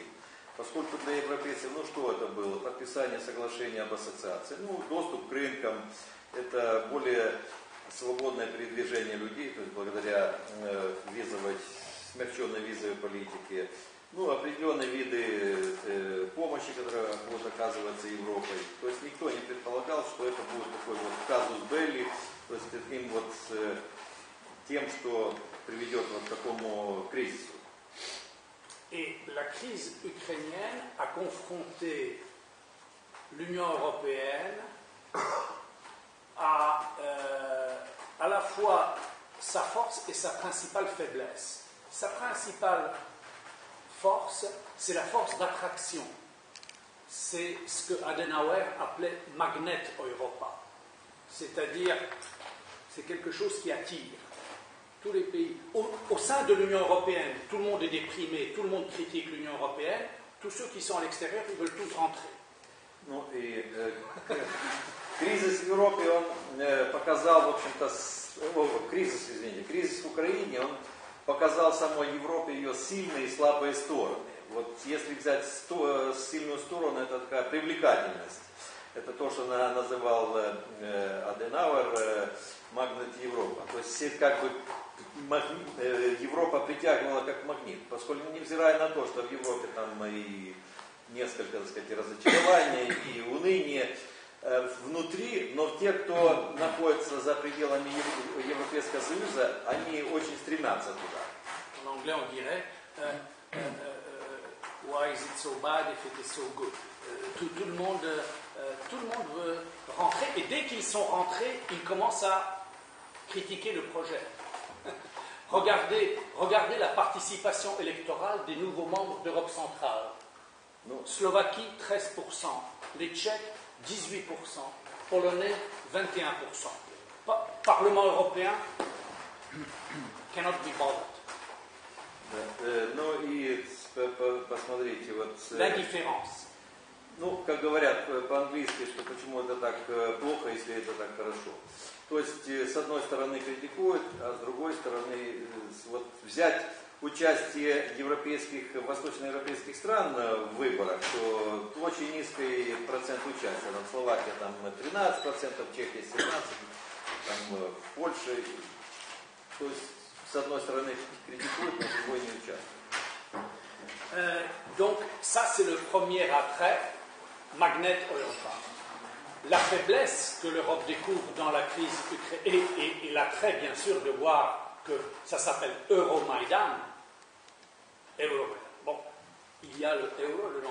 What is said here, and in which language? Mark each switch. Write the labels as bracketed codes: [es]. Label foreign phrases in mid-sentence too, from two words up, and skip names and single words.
[ru] Поскольку для европейцев, ну что это было? Подписание соглашения об ассоциации, ну доступ к рынкам, это более свободное передвижение людей, то есть благодаря смягченной визовой политике, ну, определенные виды помощи, которые будут оказываться Европой. То есть никто не предполагал, что это будет такой вот [la] casus belli, [ru] то есть таким вот тем, что приведет вот к такому кризису. [fr] Et la crise ukrainienne a confronté l'Union européenne à la fois sa force et sa principale faiblesse. Sa principale force, c'est la force d'attraction. C'est ce que Adenauer appelait [de] Magnet Europa. [fr] C'est-à-dire, c'est quelque chose qui attire tous les pays. Au sein de l'Union européenne, tout le monde est déprimé, tout le monde critique l'Union européenne. Tous ceux qui sont à l'extérieur, ils veulent tous rentrer. [ru] Ну и кризис в Европе, он показал, в общем-то, кризис в Украине, он показал самой Европе ее сильные и слабые стороны. Вот если взять сильную сторону, это такая привлекательность. Это то, что называл Аденауэр магнит Европа. То есть как бы Европа притягивала как магнит, поскольку невзирая на то, что в Европе там и несколько, так сказать, разочарований и уныния внутри, но те, кто находится за пределами Европейского Союза, они очень стремятся туда. [fr] En anglais, on dirait [en] why is it so bad if it is so good? [fr] Tout le monde veut rentrer, et dès qu'ils sont rentrés, ils commencent à critiquer le projet. Regardez la participation électorale des nouveaux membres d'Europe centrale. Slovaquie, 13%, les Tchèques, 18%, Polonais, 21%. Parlement européen, [en] cannot be bothered. [ru] Ну и посмотрите, вот... [fr] L'indifférence. [ru] Ну, как говорят по-английски, что почему это так плохо, если это так хорошо. То есть, с одной стороны критикуют, а с другой стороны вот, взять участие восточноевропейских стран в выборах, то очень низкий процент участия. Там Словакия там 13%, Чехия 17%, там в Польше. То есть, с одной стороны критикуют, но с другой не участвуют. [fr] Donc, ça c'est le premier attrait, [de] Magnet Europa. [fr] La faiblesse que l'Europe découvre dans la crise ukrainienne, et l'attrait bien sûr de voir que ça s'appelle Euromaïdan. Bon, il y a le euro dedans.